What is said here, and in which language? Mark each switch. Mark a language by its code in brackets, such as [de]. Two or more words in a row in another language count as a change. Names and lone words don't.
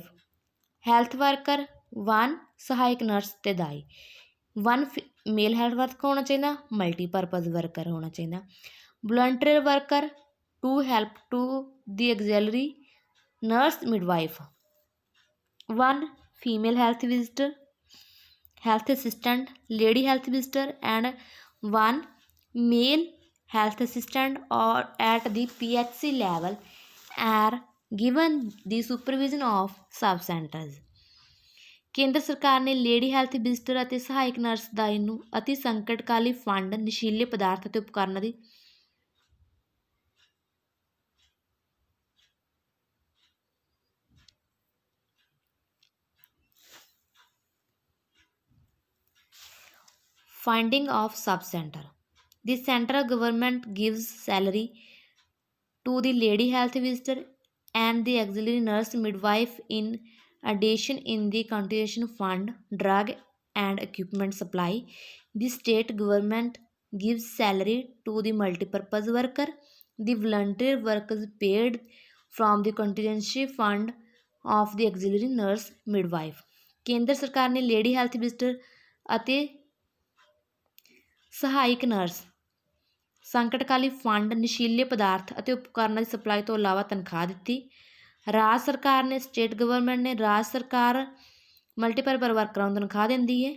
[en] health worker [pa] 1 ਸਹਾਇਕ ਨਰਸ ਤੇ ਦਾਈ। 1 [en] male health worker [pa] ਹੋਣਾ ਚਾਹੀਦਾ, [en] multipurpose worker [pa] ਹੋਣਾ ਚਾਹੀਦਾ। [en] volunteer worker to help to the auxiliary nurse, midwife. 1 female health visitor, health assistant, lady health visitor and 1 male health assistant or at the PHC level are given the supervision of sub centers। [pa] ਕੇਂਦਰ ਸਰਕਾਰ ਨੇ [en] lady health visitor [pa] ਅਤੇ ਸਹਾਇਕ ਨਰਸ ਦਾਈ ਨੂੰ ਅਤੀ ਸੰਕਟਕਾਲੀ ਫੰਡ, ਨਸ਼ੀਲੇ ਪਦਾਰਥ ਅਤੇ ਉਪਕਰਨਾਂ ਦੀ [en] Funding of sub-center, the central government gives salary to the lady health visitor and the auxiliary nurse midwife in addition in the continuation fund, drug and equipment supply. The state government gives salary to the multipurpose worker The voluntary work is paid from the contingency fund of the auxiliary nurse midwife. [pa] ਕੇਂਦਰ ਸਰਕਾਰ ਨੇ [en] lady health visitor [pa] ਅਤੇ ਸਹਾਇਕ ਨਰਸ ਸੰਕਟਕਾਲੀ ਫੰਡ, ਨਸ਼ੀਲੇ ਪਦਾਰਥ ਅਤੇ ਉਪਕਰਨਾਂ ਦੀ ਸਪਲਾਈ ਤੋਂ ਇਲਾਵਾ ਤਨਖਾਹ ਦਿੱਤੀ। ਰਾਜ ਸਰਕਾਰ ਨੇ [en] state government [pa] ਨੇ ਰਾਜ ਸਰਕਾਰ ਮਲਟੀਪਰਪਰ ਵਰਕਰਾਂ ਨੂੰ ਤਨਖਾਹ ਦਿੰਦੀ ਹੈ।